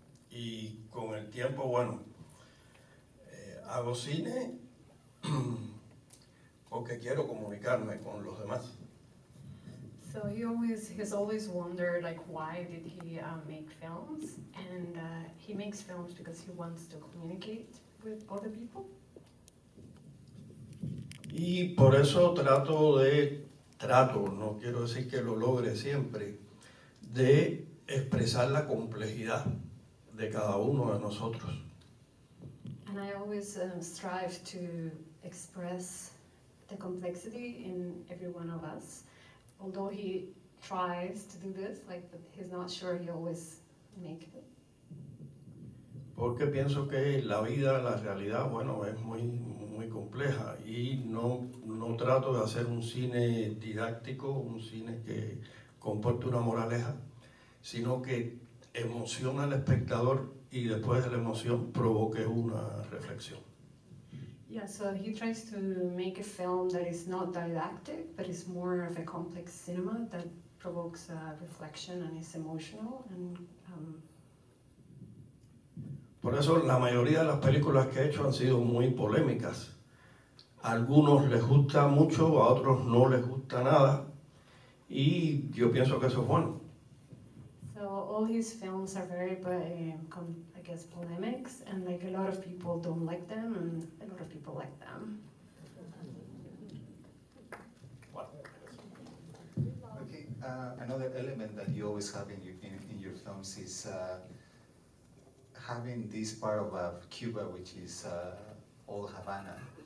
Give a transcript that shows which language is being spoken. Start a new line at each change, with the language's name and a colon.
Spanish: Y con el tiempo, bueno, hago cine porque quiero comunicarme con los demás.
English: So he's always wondered, like, why did he make films? And he makes films because he wants to communicate with other people.
Spanish: Y por eso trato, no quiero decir que lo logre siempre, de expresar la complejidad de cada uno de nosotros.
English: And I always strive to express the complexity in every one of us. Although he tries to do this, like, but he's not sure he always makes it.
Spanish: Porque pienso que la vida, la realidad, bueno, es muy compleja y no trato de hacer un cine didáctico, un cine que comporte una moraleja, sino que emociona al espectador y después de la emoción provoque una reflexión.
English: Yeah, so he tries to make a film that is not didactic, but is more of a complex cinema that provokes a reflection and is emotional. And
Spanish: por eso la mayoría de las películas que he hecho han sido muy polémicas. A algunos les gusta mucho, a otros no les gusta nada, y yo pienso que eso es bueno.
English: so all his films are very, I guess, polemics, and like a lot of people don't like them, and a lot of people like them. Okay, another element that you always have in your films is having this part of Cuba, which is old Havana.